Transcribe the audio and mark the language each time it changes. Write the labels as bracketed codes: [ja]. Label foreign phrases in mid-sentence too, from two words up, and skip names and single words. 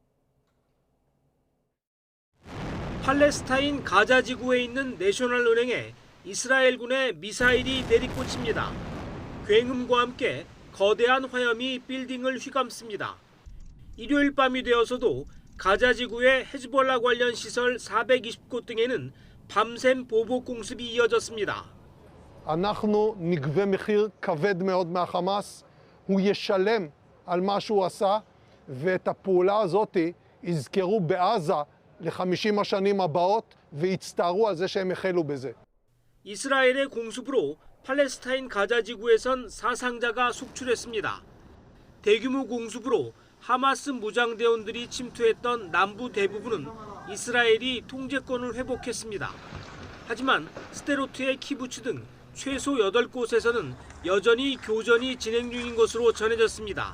[ko] 팔레스타인 가자 지구에 있는 내셔널 은행에 이스라엘군의 미사일이 내리꽂힙니다. 굉음과 함께 거대한 화염이 빌딩을 휘감습니다. 일요일 밤이 되어서도 가자 지구의 헤즈볼라 관련 시설 420곳 등에는 밤샘 보복 공습이 이어졌습니다. [he] אנחנו נגבה מחיר כבד מאוד מהחמאס, הוא ישלם על מה שהוא עשה, ואת הפעולה הזאת יזכרו בעזה ל-50 השנים הבאות ויצטערו על זה שהם החלו בזה. [ko] 이스라엘의 공습으로 팔레스타인 가자 지구에선 사상자가 속출했습니다. 대규모 공습으로 하마스 무장대원들이 침투했던 남부 대부분은 이스라엘이 통제권을 회복했습니다. 하지만 스데로트의 키부츠 등 최소 8곳에서는 여전히 교전이 진행 중인 것으로 전해졌습니다.